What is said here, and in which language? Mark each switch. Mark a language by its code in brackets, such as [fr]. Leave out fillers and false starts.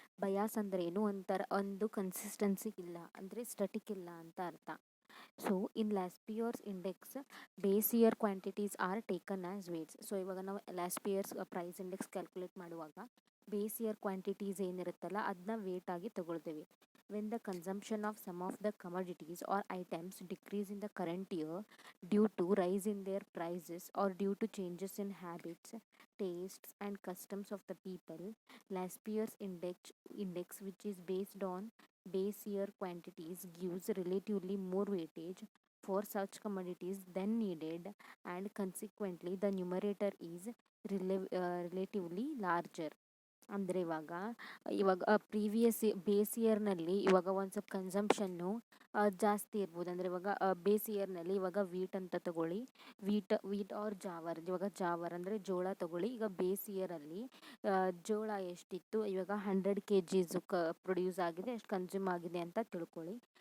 [kn] Bias ಅಂದರೆ ಏನು, ಒಂದು ಕನ್ಸಿಸ್ಟೆನ್ಸಿ ಇಲ್ಲ, ಅಂದರೆ ಸ್ಟಟಿಕ್ ಇಲ್ಲ ಅಂತ ಅರ್ಥ. [en] So in Laspeyres index base year quantities are taken as weights. [kn] So ಇವಾಗ ನಾವು ಲಾಸ್ಪಿಯರ್ಸ್ ಪ್ರೈಸ್ ಇಂಡೆಕ್ಸ್ ಕ್ಯಾಲ್ಕುಲೇಟ್ ಮಾಡುವಾಗ ಬೇಸ್ ಇಯರ್ ಕ್ವಾಂಟಿಟೀಸ್ ಏನಿರುತ್ತಲ್ಲ ಅದನ್ನ ವೇಟ್ ಆಗಿ ತಗೊಳ್ತೇವೆ. [en] When the consumption of some of the commodities or items decrease in the current year due to rise in their prices or due to changes in habits, tastes and customs of the people, Laspier's index which is based on base year quantities gives relatively more weightage for such commodities than needed, and consequently the numerator is relatively larger. [kn] ಅಂದರೆ ಇವಾಗ previous base ಇಯರ್ನಲ್ಲಿ ಇವಾಗ ಒಂದು ಸ್ವಲ್ಪ ಕನ್ಸಂಪ್ಷನ್ನು ಜಾಸ್ತಿ ಇರ್ಬೋದು. ಅಂದರೆ ಇವಾಗ base ಇಯರ್ನಲ್ಲಿ ಇವಾಗ ವೀಟ್ ಅಂತ ತಗೊಳ್ಳಿ, ವೀಟ್ ಆರ್ ಜಾವರ್, ಇವಾಗ ಜಾವರ್ ಅಂದರೆ ಜೋಳ ತಗೊಳ್ಳಿ. ಈಗ ಬೇಸ್ ಇಯರಲ್ಲಿ ಜೋಳ ಎಷ್ಟಿತ್ತು, ಇವಾಗ 100 kgs ಪ್ರೊಡ್ಯೂಸ್ ಆಗಿದೆ, ಎಷ್ಟು ಕನ್ಸ್ಯೂಮ್ ಆಗಿದೆ ಅಂತ ತಿಳ್ಕೊಳ್ಳಿ.